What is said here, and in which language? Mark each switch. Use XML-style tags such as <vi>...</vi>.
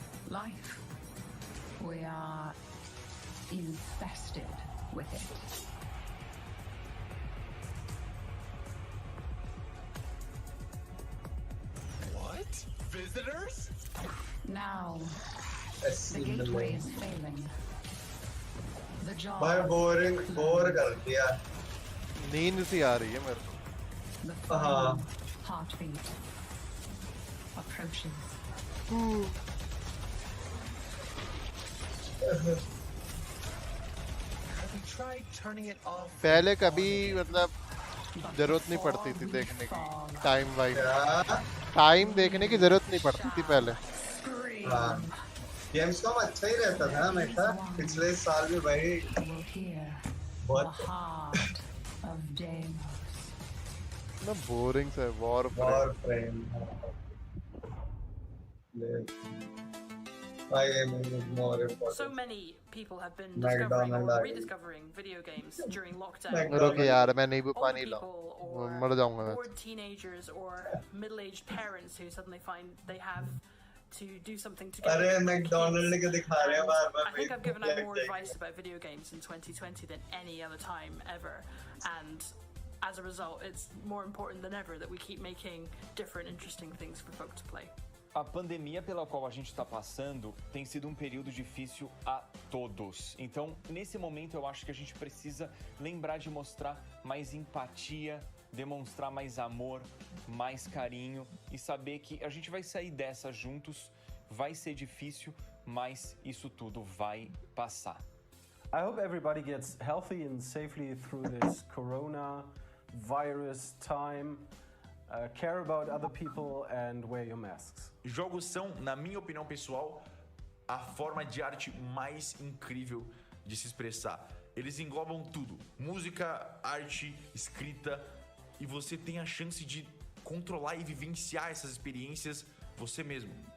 <en>Life. We are infested with it. What? Visitors? Now, the gateway is failing. The jaw.</en> <hi>भाई boring bore कर दिया. नींद सी आ रही है मेरे को.</hi> <en>The final heartbeat approaches.</en> <hi>पहले कभी मतलब जरूरत नहीं पड़ती थी देखने की. टाइम वाइज टाइम देखने की जरूरत नहीं पड़ती थी पहले. Gamescom अच्छा ही रहता था हमेशा. पिछले साल भी भाई बहुत ना बोरिंग सा Warframe.</hi> <en>So many people have been discovering or rediscovering video games during lockdown.</en> <hi>रुके यार मैं नींबू पानी लाऊं. मर जाऊंगा मैं.</hi> <en>Bored teenagers or middle-aged parents who suddenly find they have to do something to get.</en> <hi>अरे McDonald के दिखा रहे हैं बार-बार.</hi> <en>I think I've given out more advice about video games in 2020 than any other time ever, and as a result, it's more important than ever that we keep making different, interesting things for folk to play.</en> <pt>A pandemia pela qual a gente está passando tem sido um período difícil a todos. Então, nesse momento, eu acho que a gente precisa lembrar de mostrar mais empatia, demonstrar mais amor, mais carinho e saber que a gente vai sair dessa juntos. Vai ser difícil, mas isso tudo vai passar.</pt> <en>I hope everybody gets healthy and safely through this coronavirus time. Care about other people and wear your masks.</en> <pt>Jogos são, na minha opinião pessoal, a forma de arte mais incrível de se expressar. Eles englobam tudo: música, arte, escrita, e você tem a chance de controlar e vivenciar essas experiências você mesmo.</pt>